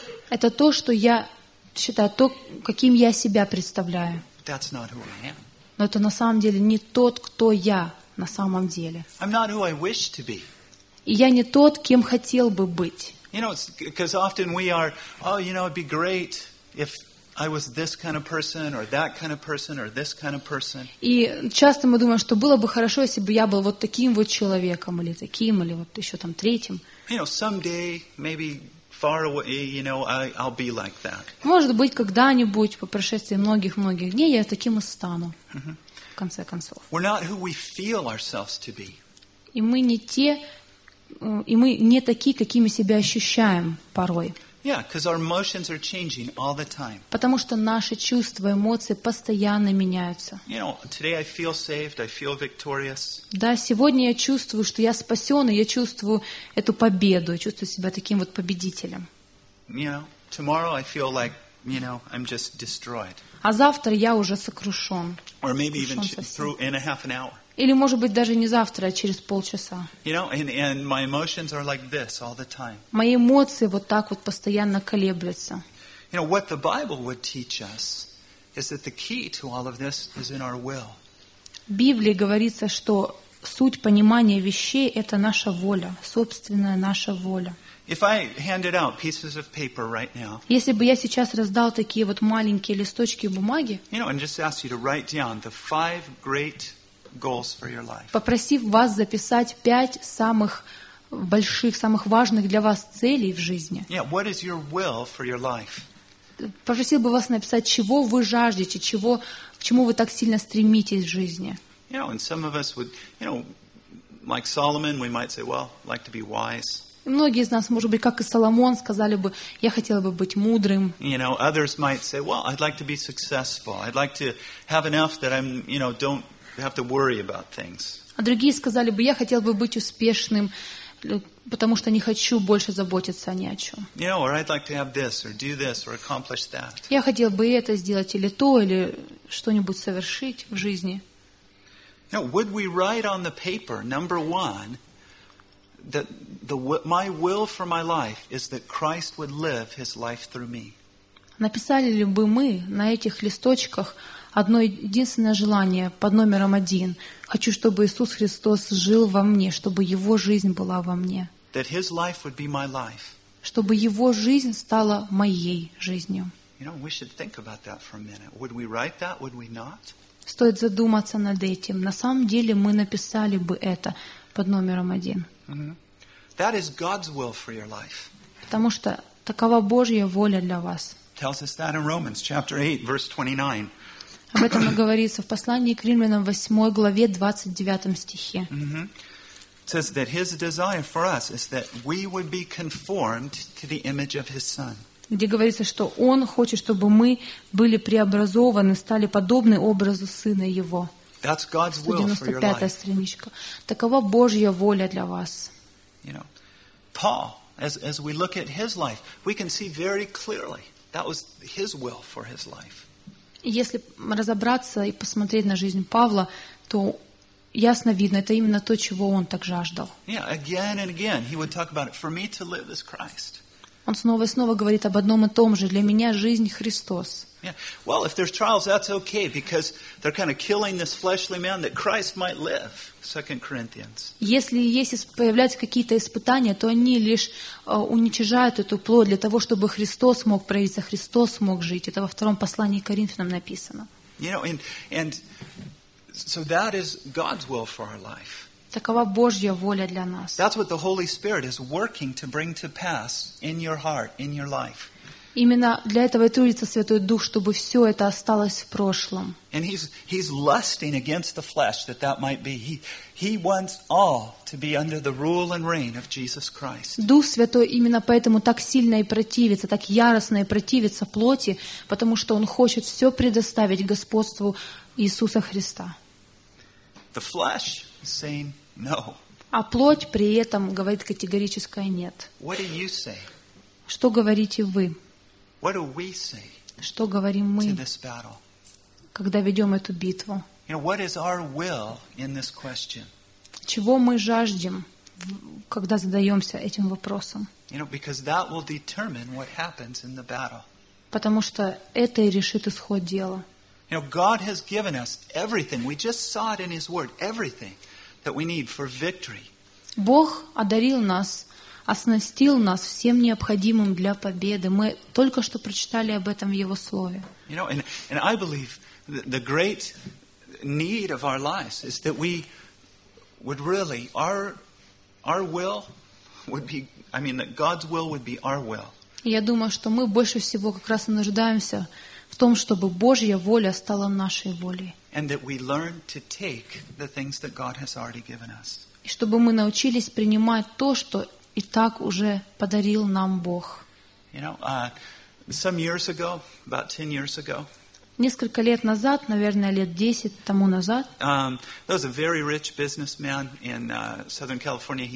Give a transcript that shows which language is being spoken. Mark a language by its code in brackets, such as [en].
[ru] Это то, что я считаю, то, каким я себя представляю. [en] That's not who I am. [ru] Но это на самом деле не тот, кто я на самом деле. [en] I'm not who I wish to be. [ru] И я не тот, кем хотел бы быть. [en] You know, because often we are, oh, you know, it'd be great if I was this kind of person, or that kind of person, or this kind of person. [ru] И часто мы думаем, что было бы хорошо, если бы я был вот таким вот человеком, или таким, или вот еще там третьим. [en] You know, someday, maybe far away, you know, I'll be like that. [ru] Может быть, когда-нибудь, по прошествии многих-многих дней, я таким и стану, в конце концов. [en] We're not who we feel ourselves to be. [ru] И мы не те, и мы не такие, какими себя ощущаем порой. [en] Yeah, because our emotions are changing all the time. [ru] Потому что наши чувства, эмоции постоянно меняются. [en] You know, today I feel saved, I feel victorious. [ru] Да, сегодня я чувствую, что я спасен, и я чувствую эту победу, я чувствую себя таким вот победителем. [en] You know, tomorrow I feel like, you know, I'm just destroyed. [ru] А завтра я уже сокрушен. [en] Or maybe even through in a half an hour. [ru] Или, может быть, даже не завтра, а через полчаса. [en] You know, and my emotions are like this all the time. [ru] Мои эмоции вот так вот постоянно колеблются. [en] You know, what the Bible would teach us is that the key to all of this is in our will. [ru] В Библии говорится, что суть понимания вещей – это наша воля, собственная наша воля. [en] If I handed out pieces of paper right now, [ru] если бы я сейчас раздал такие вот маленькие листочки бумаги, [en] you know, and just asked you to write down the five great goals for your life. [ru] Попросив вас записать 5 самых больших, самых важных для вас целей в жизни. [en] Yeah, what is your will for your life? [ru] Попросил бы вас написать, чего вы жаждете, чего, к чему вы так сильно стремитесь в жизни. [en] You know, and some of us would, you know, like Solomon, we might say, well, like to be wise. [ru] Многие из нас, может быть, как и Соломон, сказали бы: «Я хотела бы быть мудрым». [en] You know, others might say, "Well, I'd like to be successful. I'd like to have enough that I'm, you know, don't have to worry about things." [ru] А другие сказали бы: «Я хотел бы быть успешным, потому что не хочу больше заботиться ни о чем». [en] You know, or I'd like to have this, or do this, or accomplish that. [ru] Я хотел бы это сделать или то, или что-нибудь совершить в жизни. [en] Now, would we write on the paper, number one, that the my will for my life is that Christ would live His life through me? [ru] Написали ли бы мы на этих листочках одно единственное желание под номером один? Хочу, чтобы Иисус Христос жил во мне, чтобы Его жизнь была во мне. [en] That His life would be my life. [ru] Чтобы Его жизнь стала моей жизнью. [en] You know, we should think about that for a minute. Would we write that? Would we not? [ru] Стоит задуматься над этим. На самом деле мы написали бы это под номером один. [en] That is God's will for your life. [ru] Потому что такова Божья воля для вас. [en] Tells us that in Romans chapter 8, verse 29. [ru] Об этом и говорится в послании к Римлянам 8 главе 29 стихе. [en] It says that His desire for us is that we would be conformed to the image of His Son. [ru] Где говорится, что Он хочет, чтобы мы были преобразованы, стали подобны образу Сына Его. 195-я страничка. Такова Божья воля для вас. [en] You know, Paul, as we look at his life, we can see very clearly that was his will for his life. [ru] Если разобраться и посмотреть на жизнь Павла, то ясно видно, это именно то, чего он так жаждал. [en] Yeah, again and again, he would talk about it. For me to live is Christ. [ru] Он снова и снова говорит об одном и том же. Для меня жизнь Христос. [en] Yeah. Well, if there's trials, that's okay, because they're kind of killing this fleshly man that Christ might live. 2 Corinthians. [ru] Если есть появляются какие-то испытания, то они лишь уничтожают эту плоть для того, чтобы Христос мог проявиться, Христос мог жить. Это во втором послании к Коринфянам написано. [en] You know, and so that is God's will for our life. [ru] Такова Божья воля для нас. [en] That's what the Holy Spirit is working to bring to pass in your heart, in your life. [ru] Именно для этого и трудится Святой Дух, чтобы все это осталось в прошлом. [en] And he's lusting against the flesh that might be. He wants all to be under the rule and reign of Jesus Christ. [ru] Дух Святой именно поэтому так сильно и противится, так яростно и противится плоти, потому что он хочет все предоставить господству Иисуса Христа. [en] The flesh saying no. [ru] А плоть при этом говорит категорическое нет. [en] What do you say? [ru] Что говорите вы? [en] What do we say? [ru] Что говорим мы? [en] To this battle. [ru] Когда ведем эту битву. [en] You know, what is our will in this question? [ru] Чего мы жаждем, когда задаемся этим вопросом? [en] You know, because that will determine what happens in the battle. [ru] Потому что это и решит исход дела. [en] You know, God has given us everything. We just saw it in His Word. Everything that we need for victory. [ru] Бог одарил нас, оснастил нас всем необходимым для победы. Мы только что прочитали об этом в Его Слове. [en] You know, and I believe the great need of our lives is that we would really, our will would be, I mean, that God's will would be our will. [ru] Я думаю, что мы больше всего как раз и нуждаемся в том, чтобы Божья воля стала нашей волей. И чтобы мы научились принимать то, что и так уже подарил нам Бог. [en] You know, some years ago, about 10 years ago, [ru] несколько лет назад, наверное, лет 10 тому назад, [en] there was a very rich businessman in Southern California.